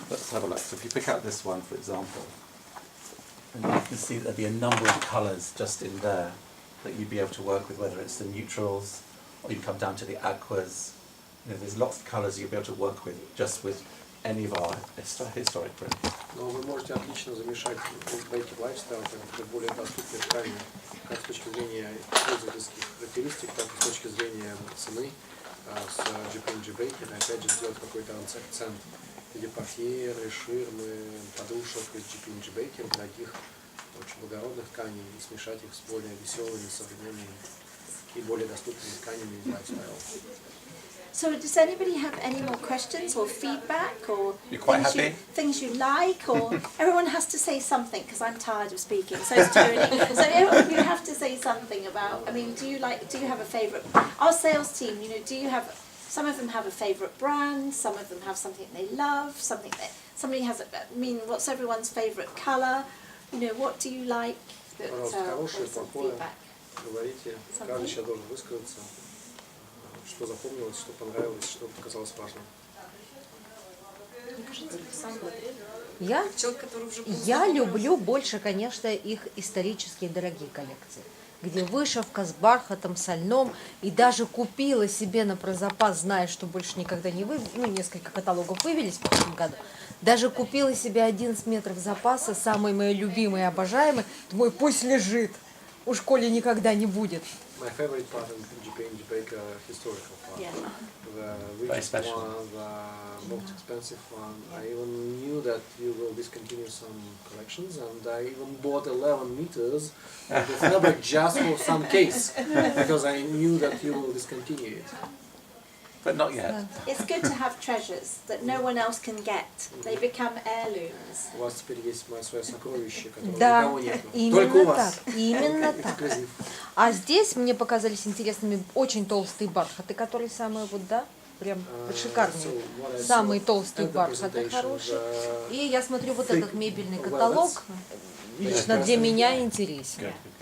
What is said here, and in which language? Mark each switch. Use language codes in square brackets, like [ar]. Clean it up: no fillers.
[en] Let's have a look. So if you pick out this one, for example, and you can see there'll be a number of colours just in there that you'd be able to work with, whether it's the neutrals, or you can come down to the aquas. You know, there's lots of colours you'll be able to work with just with any of our historic prints. [ru] Но вы можете отлично замешать Baker Lifestyle, как более доступные ткани, как с точки зрения пользовательских характеристик, так и с точки зрения цены с GP&J Baker. Опять же, сделать какой-то акцент в виде портьеры, ширмы, подушек из GP&J Baker, дорогих, очень благородных тканей, и смешать их с более веселыми, современными и более доступными тканями из Lifestyle. [en] So does anybody have any more questions or feedback or You're quite happy? things you like, or everyone has to say something because I'm tired of speaking. So is Tony. So everyone, you have to say something about. I mean, do you have a favourite? Our sales team, you know, do you have? Some of them have a favourite brand. Some of them have something they love. Something that somebody has. I mean, what's everyone's favourite colour? You know, what do you like? [ru] Хорошее, плохое. Говорите. Каждый сейчас должен высказаться. Что запомнилось, что понравилось, что показалось важным. Я люблю больше, конечно, их исторические дорогие коллекции, где вышивка с бархатом, со льном, и даже купила себе на прозапас, зная, что больше никогда не несколько каталогов вывелись в прошлом году, даже купила себе 11 метров запаса, самый мой любимый и обожаемый, думаю, пусть лежит, уж коли никогда не будет. [en] My favorite part of GP&J Baker historical part. Yeah. The richest one, the most expensive one. I even knew that you will discontinue some collections, and I even bought 11 meters of the fabric just for some case, because I knew that you will discontinue it. But not yet. It's good to have treasures that no one else can get. They become heirlooms. [ru] У вас теперь есть мое свое сокровище, которого Да, никого нет. Только у именно вас. так, именно так. Эксклюзив. А здесь мне показались интересными очень толстые бархаты, которые самые прям шикарные. Самые толстые бархаты хорошие. И я смотрю вот этот мебельный каталог, лично для меня интересен.